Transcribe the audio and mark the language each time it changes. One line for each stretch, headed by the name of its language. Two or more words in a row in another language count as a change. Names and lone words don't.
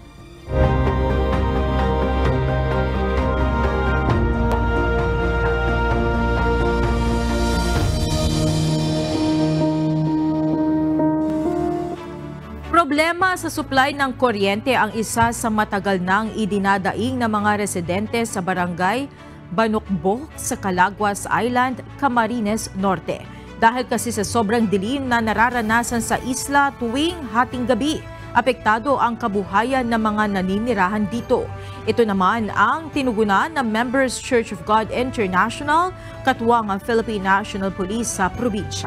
Filipino: Problema sa supply ng kuryente ang isa sa matagal nang idinadaing ng mga residente sa barangay Banukbok sa Calaguas Island, Camarines Norte. Dahil kasi sa sobrang dilim na nararanasan sa isla tuwing hating gabi, apektado ang kabuhayan ng mga naninirahan dito. Ito naman ang tinugunan ng Members Church of God International, katuwang ang Philippine National Police sa probinsya.